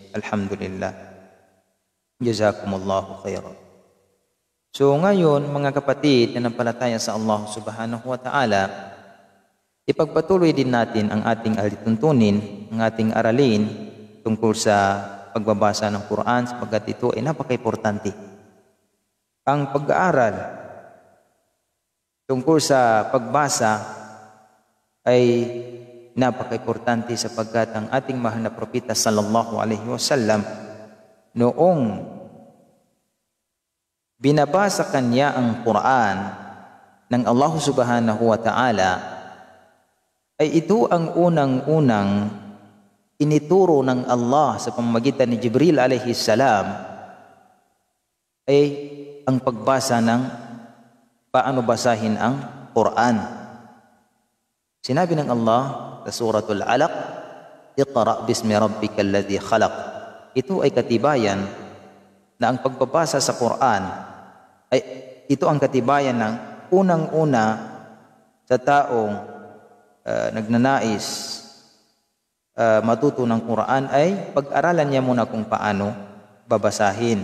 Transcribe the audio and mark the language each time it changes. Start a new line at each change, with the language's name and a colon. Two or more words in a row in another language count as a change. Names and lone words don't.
Filipino: Alhamdulillah.
Arabic: جزاكم الله خيرا.
Filipino: So ngayon mga kapatid na nanampalataya sa Allah
Arabic: سبحانه وتعالى,
Filipino: ipagpatuloy din natin ang ating alituntunin, ang ating aralin tungkol sa pagbabasa ng Quran, sapagkat ito ay napaka-importante. Ang pag-aaral tungkol sa pagbasa ay napaka-importante, sapagkat ang ating mahal na propeta
Arabic: صلى الله عليه وسلم,
Filipino: noong binabasa kanya ang Quran ng Allah
Arabic: سبحانه وتعالى,
Filipino: ay ito ang unang-unang inituro ng Allah sa pamamagitan ni Jibril
Arabic: عليه السلام,
Filipino: ay ang pagbasa ng paano basahin ang Quran. Sinabi ng Allah sa Suratul Alaq,
Arabic: اقرأ باسم ربك الذي خلق.
Filipino: Ito ay katibayan na ang pagbabasa sa Quran ay ito ang katibayan ng unang-una sa taong nagnanais matuto ng Quran ay pag-aralan niya muna kung paano babasahin.